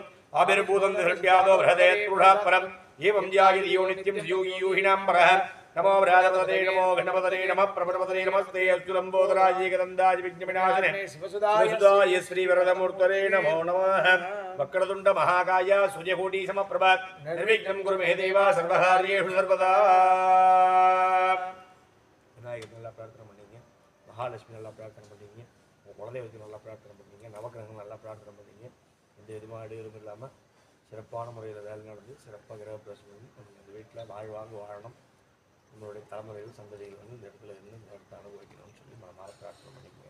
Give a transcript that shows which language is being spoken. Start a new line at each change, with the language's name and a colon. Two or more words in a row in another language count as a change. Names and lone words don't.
Sanskrit: आविर्भूतं हृद्यादो बृहदे त्रूढात् परम् एवं जायति यो नित्यं योगी योहिनां परः नमो व्राजपतये नमो गणपतये नमः प्रपदपतये नमस्ते अस्तुलम्बोदराय गदन्दाय विघ्नविनाशिने शिवसुदाय श्रीवरदमूर्तये नमो नमः वक्रतुण्ड महाकाय सूर्यकोटि समप्रभ निर्विघ्नं कुरु मे देव सर्वकार्येषु सर्वदा
Tamil: விநாயகர் நல்லா பிரார்த்தனை பண்ணீங்க, மகாலட்சுமி நல்லா பிரார்த்தனை பண்ணீங்க, உங்கள் குலதெய்வத்தை நல்லா பிரார்த்தனை பண்ணீங்க, நவக்கிரகங்கள் நல்லா பிரார்த்தனை பண்ணீங்க. எந்த விதமான இடையூறும் இல்லாமல் சிறப்பான முறையில் வேலை நடந்து சிறப்பாக கிரக பிரவேசம் பண்ணி நம்ம இந்த வீட்டில் வாழ்வாங்க வாழணும், நம்மளுடைய தலைமுறைகள் சந்ததிகள் வந்து இந்த இடத்துல இருந்து இந்த இடத்த அனுபவிக்கணும்னு சொல்லி மனமாற பிரார்த்தனை பண்ணிக்கோங்க.